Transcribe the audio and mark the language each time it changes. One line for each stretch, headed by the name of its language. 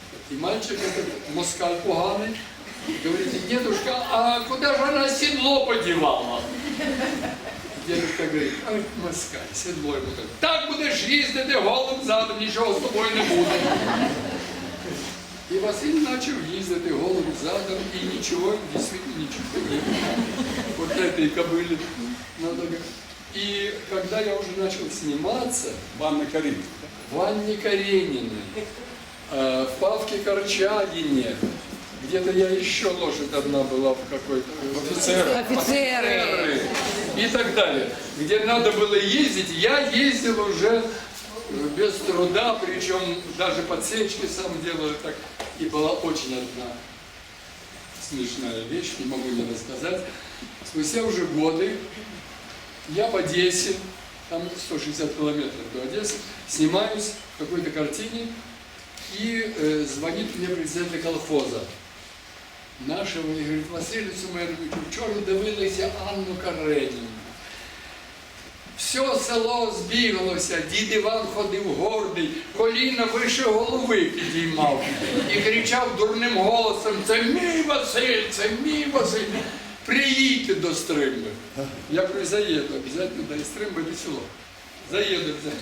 Russian: И мальчик, этот москаль поганый, говорит: дедушка, а куда же она седло подевала? Дедушка говорит: ай, москаль, седло ему так.
Ukrainian: Так будеш їздити голим задом, нічого з тобою не буде.
Russian: И Василий начал ездить голым задом, и ничего, действительно ничего не было. Вот этой кобыле надо говорить. И когда я уже начал сниматься В Анне Карениной. в Анне Карениной, в Павке Корчагине, где-то я еще лошадь одна была в какой-то... Офицеры. И так далее. Где надо было ездить, я ездил уже без труда, причем даже подсечки сам делаю так. И была очень одна смешная вещь, не могу не рассказать. Спустя уже годы я в Одессе, там 160 километров до Одессы, снимаюсь в какой-то картине, и звонит мне председатель колхоза нашего и говорит: Василь Сумерович,
Ukrainian: вчора дивилися Анну Кареніну. Все село збіглося, дід Іван ходив гордий, коліна вище голови підіймав і кричав дурним голосом: це мій Василь, це мій Василь, приїдьте до Стримби.
Russian: Я говорю: заеду, обязательно до Стримби весело. Заеду.